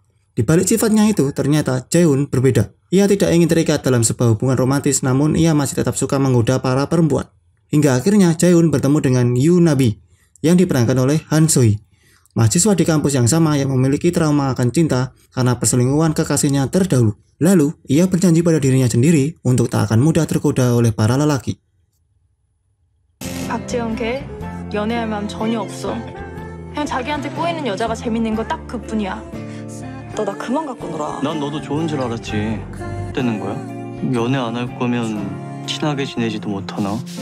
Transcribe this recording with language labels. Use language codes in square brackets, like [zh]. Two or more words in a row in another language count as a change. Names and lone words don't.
[id] Di balik sifatnya itu, ternyata Jae-un berbeda. Ia tidak ingin terikat dalam sebuah hubungan romantis, namun ia masih tetap suka menggoda para perempuan. Hingga akhirnya Jae-un bertemu dengan Yoo Nabi yang diperankan oleh Han So-hee, mahasiswa di kampus yang sama yang memiliki trauma akan cinta karena perselingkuhan kekasihnya terdahulu. Lalu, ia berjanji pada dirinya sendiri untuk tak akan mudah tergoda oleh para lelaki. [ko] 박재현 걔 연애할 마음 전혀 없어. 그냥 자기한테 꼬이는 여자가 재밌는 거 딱 그뿐이야. 너 나 그만 갖고 놀아. 난 너도 좋은 줄 알았지. 되는 거야? 연애 안 할 거면 친하게 지내지도 못하나?